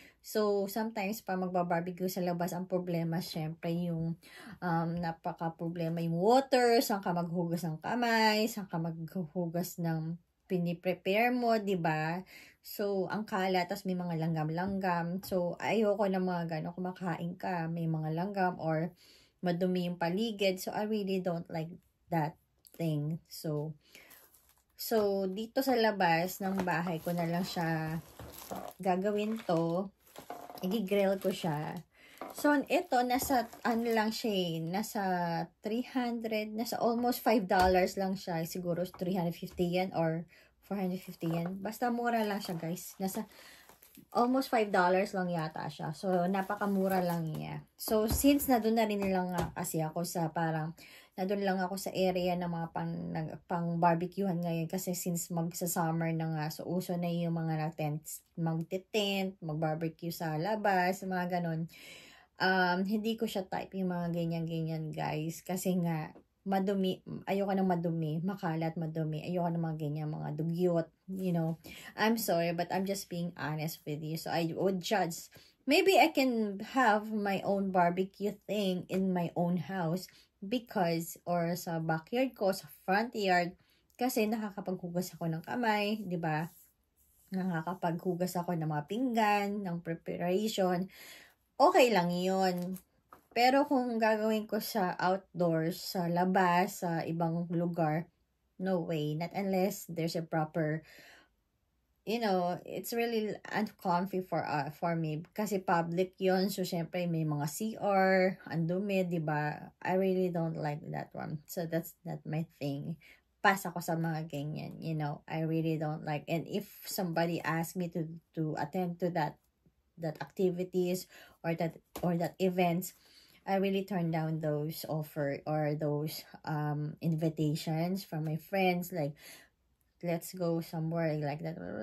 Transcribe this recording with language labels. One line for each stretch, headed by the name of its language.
Filipino: So sometimes pa magba-barbecue sa labas ang problema syempre yung napaka-problema yung water, saan ka maghugas ng kamay, saan ka maghugas ng piniprepare mo, 'di ba? So ang kalat tas may mga langgam-langgam. So ayoko ng mga ganon, kumakain ka may mga langgam or madumi yung paligid.
English: So, I really don't like that thing.
Filipino: So, dito sa labas ng bahay ko na lang siya gagawin to. I-grill ko siya. So, ito, nasa, ano lang siya nasa 300, nasa almost $5 lang siya. Siguro 350 yen or 450 yen. Basta mura lang siya, guys. Nasa almost $5 lang yata siya. So, napakamura lang niya. So, since nadun na rin lang kasi ako sa parang, nadun lang ako sa area ng mga pang barbecuehan ngayon. Kasi since magsa-summer na nga, so uso na yung mga magtitent, mag-barbecue sa labas, mga ganon. Hindi ko siya type yung mga ganyan-ganyan, guys. Kasi nga, madumi, ayoko ng madumi, makalat, madumi, ayoko ng mga ganyan, mga dugyot,
English: you know. I'm sorry, but I'm just being honest with you. So, I would judge. Maybe I can have my own barbecue thing in my own house because, or
Filipino: sa backyard ko, sa front yard, kasi nakakapaghugas ako ng kamay, di ba? Nakakapaghugas ako ng mga pinggan, ng preparation. Okay lang yun. Pero kung gagawin ko sa outdoors, sa labas, sa ibang lugar,
English: no way. Not unless there's a proper, you know, it's really uncomfy for me.
Filipino: Kasi public yun. So, syempre, may mga CR, ang dumi, diba?
English: I really don't like that one. So, that's not my thing.
Filipino: Pass ako sa mga ganyan,
English: you know. I really don't like. And if somebody asks me to attend to that activities or that events, I really turn down those offer or those invitations from my friends, like let's go somewhere like that.